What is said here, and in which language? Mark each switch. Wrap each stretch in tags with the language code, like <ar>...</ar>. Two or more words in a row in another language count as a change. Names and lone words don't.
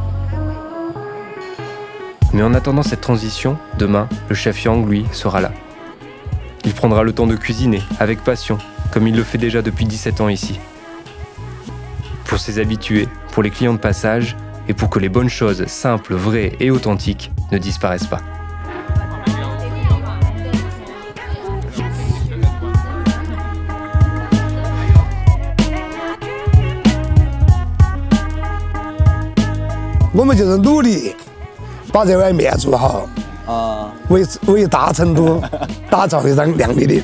<fr>Mais en attendant cette transition, demain, le chef Yang, lui, sera là. Il prendra le temps de cuisiner, avec passion, comme il le fait déjà depuis 17 ans ici. Pour ses habitués, pour les clients de passage, et pour que les bonnes choses, simples, vraies et authentiques, ne disparaissent pas.</fr> <zh>我们就是努力把这碗面做好，为大成都打造一张亮丽的，</zh>